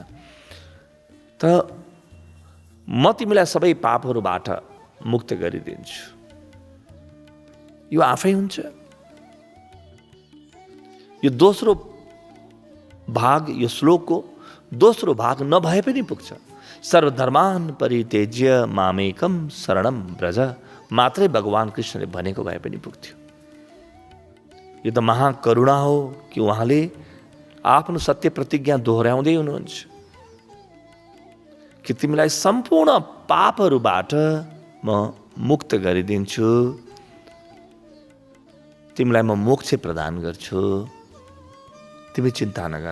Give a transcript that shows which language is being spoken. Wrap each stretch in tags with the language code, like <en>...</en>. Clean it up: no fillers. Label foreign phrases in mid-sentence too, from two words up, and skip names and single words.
<ne>त म तिमीलाई सबै पापहरूबाट मुक्त गरिदिन्छु। यो आफै हुन्छ। यो दोस्रो भाग, यो श्लोकको दोस्रो भाग नभए पनि पुग्छ।</ne> <sa>सर्वधर्मान परित्यज्य मामेकम शरणम व्रज,</sa> <ne>मात्रै भगवान कृष्णले भनेको भए पनि पुग्थ्यो। यो त महाकरुणा हो कि उहाँले आफ्नो सत्य प्रतिज्ञा दोहोऱ्याउँदै हुनुहुन्छ कि तिमीलाई सम्पूर्ण पापहरूबाट म मुक्त गरिदिन्छु, तिमीलाई म मोक्ष प्रदान गर्छु, तिमी चिन्ता नगर।</ne>